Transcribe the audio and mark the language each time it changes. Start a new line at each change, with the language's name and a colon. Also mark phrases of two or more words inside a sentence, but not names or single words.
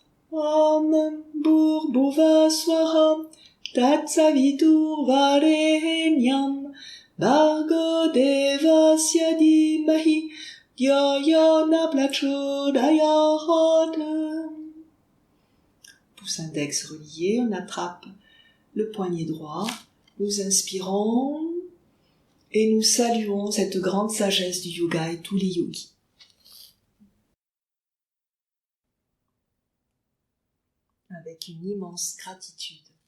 Sanskrit: Om Bhurbhuvaswaha Tatsaviturvarenyam Bhargo Devasya Dhimahi Dhyo Yo Na Prachodayat.
French: Pouce index relié, on attrape le poignet droit, nous inspirons et nous saluons cette grande sagesse du yoga et tous les yogis. Avec une immense gratitude.